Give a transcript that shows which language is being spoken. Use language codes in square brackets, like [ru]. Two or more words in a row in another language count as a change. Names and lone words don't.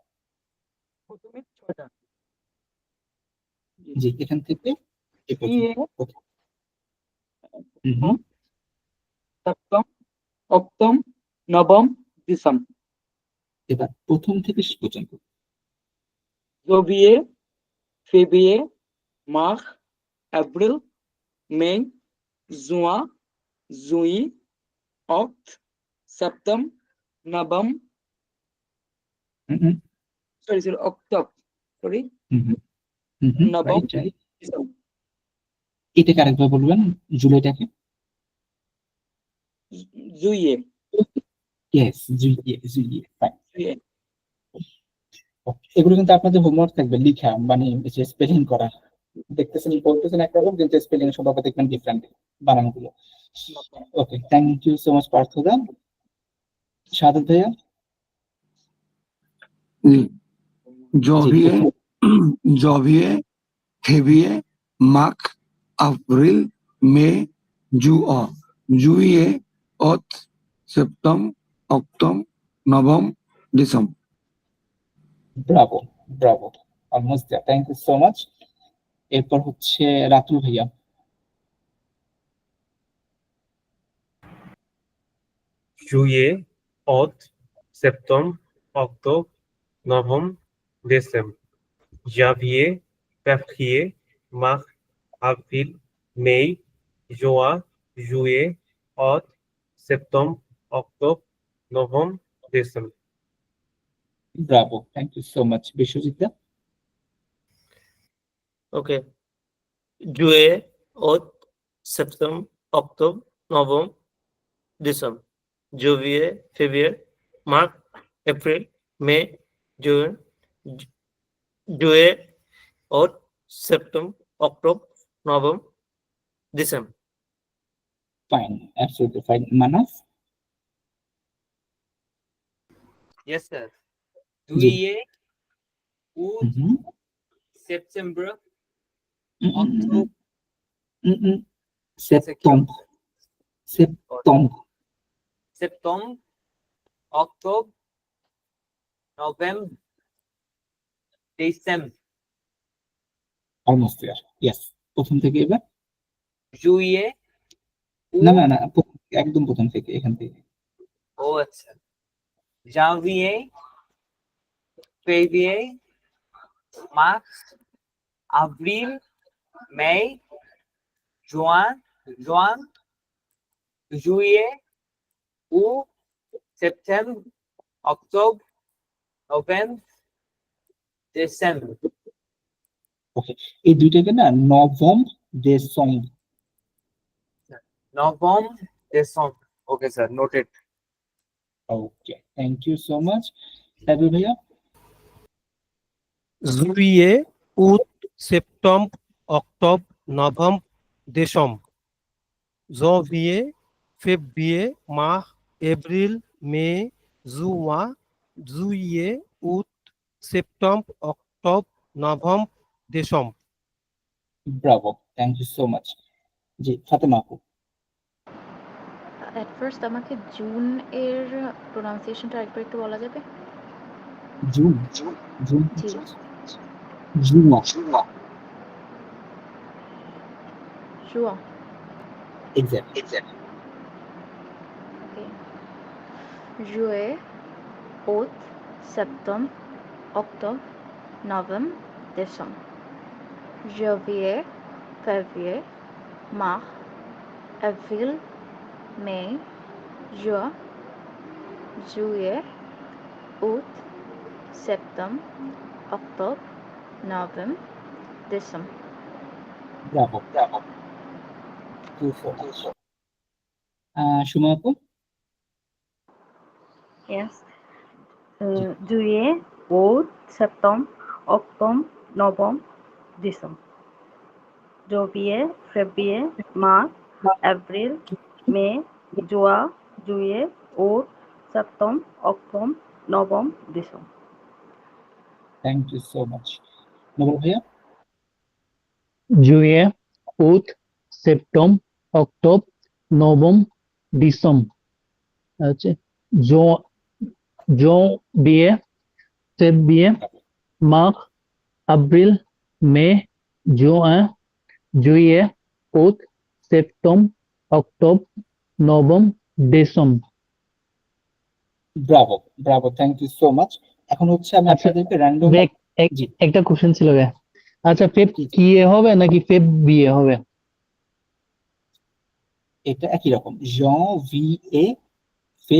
[bn] প্রথমে ছয়টা জি, এখান থেকে এই পর্যন্ত। হুম, সপ্তম অক্টোবর নবম ডিসেম্বর এবার প্রথম থেকে শেষ পর্যন্ত। [fr] janvier, février, mars, avril, mai, juin, juillet, août, septembre, novembre, হুম, [en] sorry, octobre, sorry, হুম, হুম, হুম, [bn] নবম [en] right, right. [bn] ডিসেম্বর এটাকে আরেকবার বলবেন, জুলাইটাকে। [fr] juillet, [en] ইয়েস, [fr] juillet, juillet, [en] ফাইন। [fr] juillet, [bn] এগুলো কিন্তু আপনাদের হোমওয়ার্ক থাকবে, লিখা মানে স্পেলিং করা। দেখতেছেন বলতেছেন একরকম, কিন্তু স্পেলিং সব আবার দেখবেন ডিফারেন্ট বানানগুলো। [en] okay, thank you so much পার্থ দা। শাহাদাত ভাইয়া। [fr] janvier, janvier, février, mars, avril, mai, juin, juillet, août, septembre, octobre, novembre, décembre. [en] bravo bravo, almost there, thank you so much. [bn] এরপর হচ্ছে রাতুল ভাইয়া। [fr] Juillet, août, septembre, octobre, novembre, décembre. Janvier, février, mars, avril, mai, juin, juillet, août, septembre, octobre, novembre, décembre. [en] bravo, thank you so much. বিশ্বজিৎ দা। Okay. [fr] Juillet, août, septembre, octobre, novembre, décembre. Janvier, février, [bn] মার্চ, এপ্রিল, মে, জুন, জুলাই, অগস্ট, সেপ্টেম্বর, অক্টোবর, নভেম্বর, ডিসেম্বর। [en] Fine, absolutely fine. Manas? Yes, sir. [bn] জি। [fr] Juillet, août, Mhm. septembre, Mm, mm, mm, octobre, Septembre. Septembre. septembre, octobre, novembre, décembre, [en] Almost there. Yes. [bn] প্রথম থেকে এবার? [fr] juillet, [bn] না [fr] août, [bn] না না, একদম প্রথম থেকে, এখান থেকে। ও আচ্ছা, [fr] janvier, février, mars, avril, mai, juin, juillet, août, septembre, octobre, novembre, décembre. [bn] ওকে, এই দুইটাকে না [fr] novembre décembre. Novembre, décembre. [en] Okay, sir. Noted. okay, thank you so much. সাবির ভাইয়া? [fr] juillet, août, septembre, octobre, novembre, décembre. Janvier, février, mars, avril, mai, juin, juillet, août, septembre, octobre, novembre, décembre. [en] bravo, thank you so much. জি, ফাতেমা আপু? [bn] এট ফার্স্ট আমাকে জুন এর প্রোনাউন্সিয়েশনটা একবার একটু বলা যাবে? জুন? জুন? জি। [fr] জুয়া। জুয়া। [en] এক্স্যাক্টলি। ওকে। [fr] juillet, août, septembre, octobre, novembre, décembre. Janvier, février, mars, avril, mai, juin, juillet, août, septembre, octobre, novembre, décembre. [bn] ব্রাভো। সুমা আপু? [en] Yes. [fr] Juillet, août, septembre, octobre, novembre, décembre. Janvier, février, mars, avril, mai, juin, juillet, août, septembre, octobre, novembre, décembre. [en] thank you so much. নোবেল ভাইয়া? [fr] juillet, août, septembre, octobre, novembre, décembre. আছে janvier, février, mars, avril, mai, juin, juillet, août, septembre, octobre, novembre, décembre. [en] bravo, bravo, thank you so much. [bn] এখন হচ্ছে আমি আচ্ছা, আপনাদেরকে র্যান্ডম। দেখ জি। একটা কোশ্চেন ছিল রে। আচ্ছা, ফেব কি এ হবে নাকি ফেব বিয়ে হবে? এটা একই রকম, janvier, ফেব,